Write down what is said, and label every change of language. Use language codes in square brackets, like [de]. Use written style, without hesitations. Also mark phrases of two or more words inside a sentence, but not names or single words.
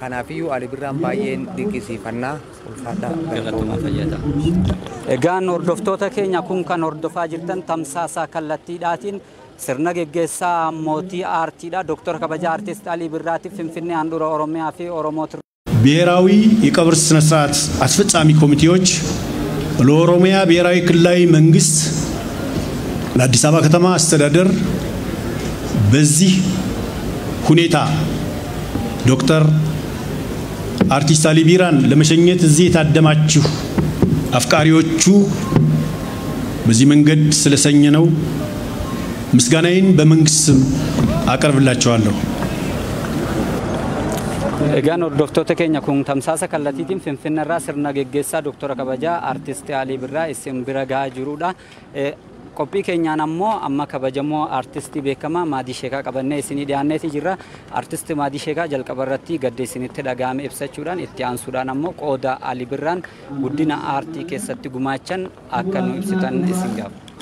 [om] Kanaafuu Ali Birraan baay'een dinqisiifannaa ulfaadhaa galatuma fayyada. Egaan hordoftoota keenya kun kan hordofaa jirtan tamsaasa kallattiidhaatiin sirna geggeessaa mootii aartiidha Dr. Kabaja Artist Ali Birraatiif Finfinnee handhuura Oromiyaa fi Oromooti [am] ብሔራዊ የቀብር ስነ ስርዓት አስፈጻሚ ኮሚቴዎች ለኦሮሚያ ብሔራዊ ክልላዊ መንግስት ለአዲስ አበባ ከተማ አስተዳደር በዚህ ሁኔታ ዶክተር አርቲስት አሊ ቢራን ለመሸኘት እዚህ የታደማችሁ አፍቃሪዎቹ በዚህ መንገድ ስለሰኘነው ምስጋናዬን በመንግስት ስም አቀርብላችኋለሁ። [om] Egaan hordoftoota keenya kun tamsaasa kallattiitiin Finfinneerraa sirna geggeessaa Dr. Kabaja Artist Ali Birraa isin bira gahaa jirudha. Qophii keenyaan ammoo amma kabajamoo artistii beekamaa Maadii Sheekaa qabannee isinii dhiyaanneeti jirra. Artistii Maadii Sheekaa jalqaba irratti gadda isinitti dhagahame ibsachuudhaan itti aansuudhaan ammoo qooda Ali Birraan guddina aartii keessatti gumaachan akka nu ibsitan isin gaafa.